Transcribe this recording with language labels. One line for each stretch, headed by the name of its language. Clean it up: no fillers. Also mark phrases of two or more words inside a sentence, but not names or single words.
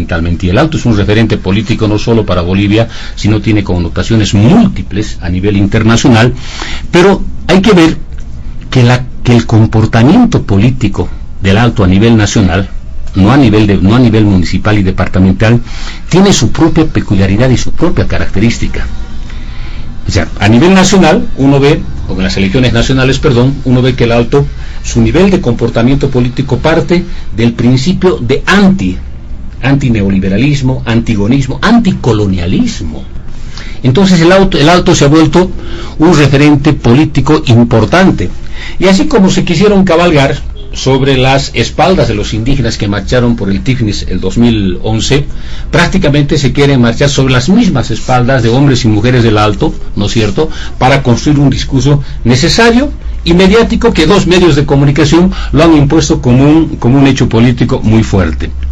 Spanish: Y el Alto es un referente político no solo para Bolivia, sino tiene connotaciones múltiples a nivel internacional, pero hay que ver que el comportamiento político del Alto a nivel nacional, no a nivel municipal y departamental, tiene su propia peculiaridad y su propia característica. O sea, a nivel nacional, uno ve, o en las elecciones nacionales, uno ve que el Alto, su nivel de comportamiento político parte del principio de antineoliberalismo, antigonismo, anticolonialismo. Entonces el Alto se ha vuelto un referente político importante. Y así como se quisieron cabalgar sobre las espaldas de los indígenas que marcharon por el Tifnis el 2011, prácticamente se quieren marchar sobre las mismas espaldas de hombres y mujeres del Alto, ¿no es cierto?, para construir un discurso necesario y mediático que dos medios de comunicación lo han impuesto como un hecho político muy fuerte.